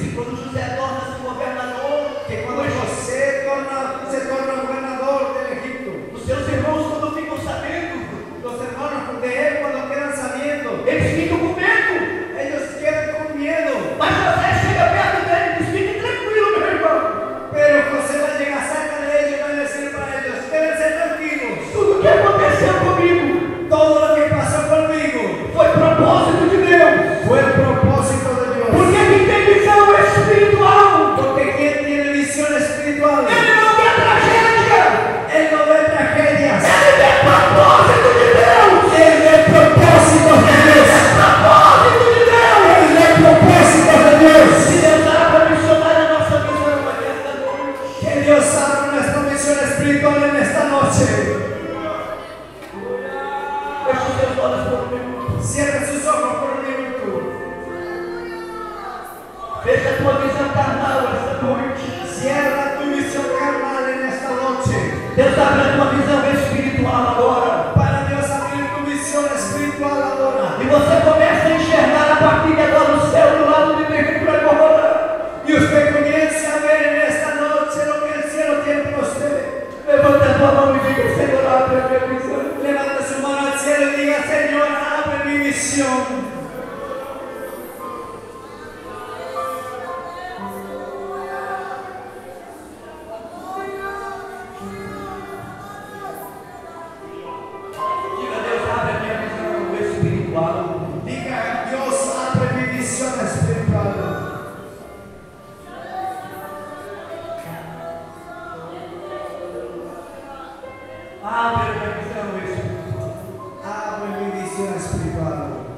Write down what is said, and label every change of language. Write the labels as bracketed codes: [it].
[pt] que quando José torna-se governador, [es] que cuando José se torna gobernador del Egipto, [pt] os seus irmãos, quando ficam sabendo, [es] los hermanos de él cuando quedan sabiendo, [pt] eles ficam com medo. [es] ellos quedan con miedo. [pt] Mas José chega perto dele e diz: fique tranquilo, meu irmão. [es] Pero José va a llegar cerca de ellos y va a decir para ellos, quédense tranquilos. [pt] Tudo que aconteceu comigo [es] Todo lo que pasó conmigo [pt] foi propósito de Deus. [es] fue el propósito de Dios. [pt] Porque quem tem visão espiritual, [es] Porque quien tiene visión espiritual, [pt] ele não vê tragédia, [es] él no ve tragedias, [pt] ele vê propósito de Deus. [es] él ve propósitos de Dios. [pt] Propósito de Deus. [es] Él ve propósitos de Dios. [pt] Se Deus dá para missionar a nossa visão esta noite, [es] Que Dios abra nuestra misión espiritual en esta noche. [pt] feche os seus olhos por um minuto. [es] Cierre sus ojos por un minuto. [pt] Feche a tua visão carnal esta noite. [es] Cierra tu visión carnal en esta noche. [pt] Deus abre a tua visão espiritual agora. [es] Para Dios abrir tu visión espiritual ahora. [pt] E você começa a enxergar a partir de agora o céu do lado de dentro agora. [es] Y usted comience a ver en esta noche lo que el cielo tiene para usted. [pt] Levanta a tua mão e diga: Senhor, abre a minha visão. [es] Levante su mano al cielo y diga, Señor, abre mi visión. [pt] Diga: Deus, abre a minha visão espiritual. [es] Diga, Dios, abre mi visión espiritual. [pt] Abre a minha visão espiritual. [es] Abre mi visión espiritual.